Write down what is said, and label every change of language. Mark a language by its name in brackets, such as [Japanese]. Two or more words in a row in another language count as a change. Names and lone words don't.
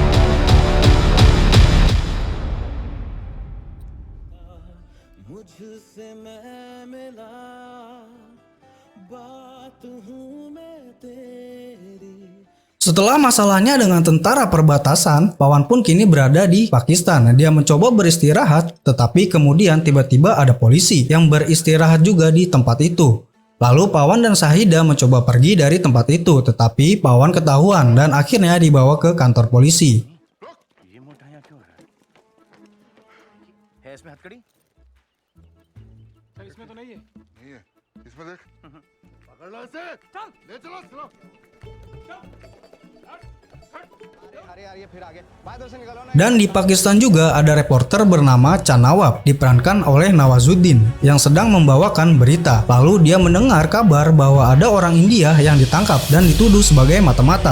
[Indonesian] Setelah masalahnya dengan tentara perbatasan, Pawan pun kini berada di Pakistan. Dia mencoba beristirahat, tetapi kemudian tiba-tiba ada polisi yang beristirahat juga di tempat itu. Lalu Pawan dan Shahida mencoba pergi dari tempat itu, tetapi Pawan ketahuan dan akhirnya dibawa ke kantor polisi. [Hindi] इसमें तो नहीं है इसमें देख पकड़ लो इसे चल ले चलो चलो [Indonesian] Dan di Pakistan juga ada reporter bernama Chan Nawab, diperankan oleh Nawazuddin, yang sedang membawakan berita. Lalu dia mendengar kabar bahwa ada orang India yang ditangkap dan dituduh sebagai mata-mata.